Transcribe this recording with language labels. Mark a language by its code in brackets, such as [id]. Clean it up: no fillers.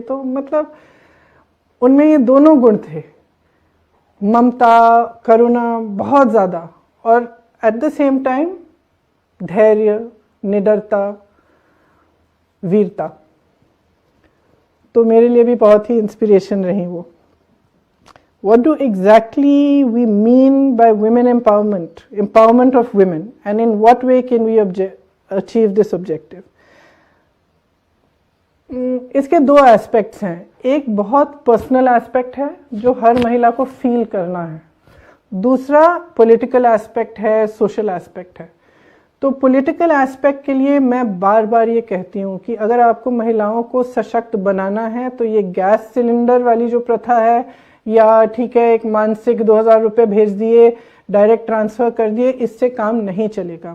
[hi] तो मतलब उनमें ये दोनों गुण थे, ममता, करुणा बहुत ज्यादा, और [en] at the same time [hi] धैर्य, निडरता, वीरता। तो मेरे लिए भी बहुत ही इंस्पिरेशन रही वो। [en] What do exactly we mean by women empowerment, empowerment of women, and in what way can we achieve this objective? [hi] इसके दो एस्पेक्ट्स हैं। एक बहुत पर्सनल एस्पेक्ट है जो हर महिला को फील करना है, दूसरा पॉलिटिकल एस्पेक्ट है, सोशल एस्पेक्ट है। तो पॉलिटिकल एस्पेक्ट के लिए मैं बार बार ये कहती हूँ कि अगर आपको महिलाओं को सशक्त बनाना है तो ये गैस सिलेंडर वाली जो प्रथा है, या ठीक है एक मानसिक 2000 रुपये भेज दिए, डायरेक्ट ट्रांसफर कर दिए, इससे काम नहीं चलेगा।